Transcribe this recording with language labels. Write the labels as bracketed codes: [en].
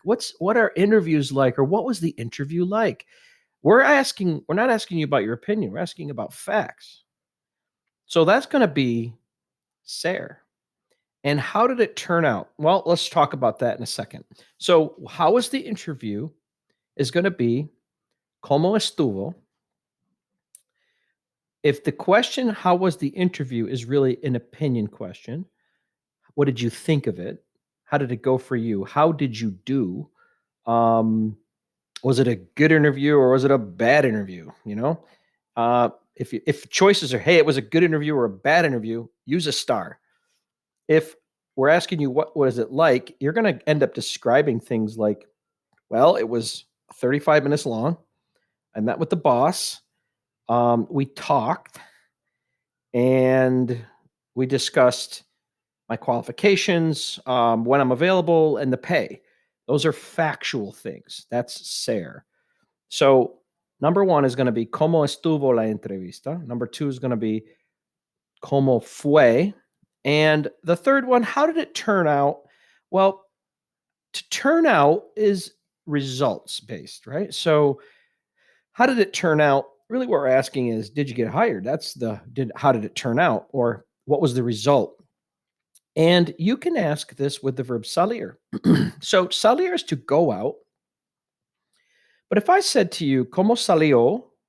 [en] What are interviews like, or what was the interview like?" We're not asking you about your opinion. We're asking about facts. So that's going to be Sarah. And how did it turn out? Well, let's talk about that in a second. So, how was the interview? Is going to be [es] como estuvo. [en] If the question, how was the interview, is really an opinion question, what did you think of it? How did it go for you? How did you do? Um, was it a good interview or was it a bad interview? If choices are, hey, it was a good interview or a bad interview, use a star. If we're asking you what was it like, you're going to end up describing things like, well, it was 35 minutes long. I met with the boss. We talked and we discussed my qualifications, when I'm available, and the pay. Those are factual things. That's SARE. So, number one is going to be [es] ¿Cómo estuvo la entrevista? [en] Number two is going to be [es] ¿Cómo fue? [en] And the third one, how did it turn out? Well, to turn out is results based, right? So, how did it turn out? Really, what we're asking is, did you get hired? How did it turn out? Or what was the result? And you can ask this with the verb salir. So, salir is to go out. But if I said to you, [es] ¿Cómo salió?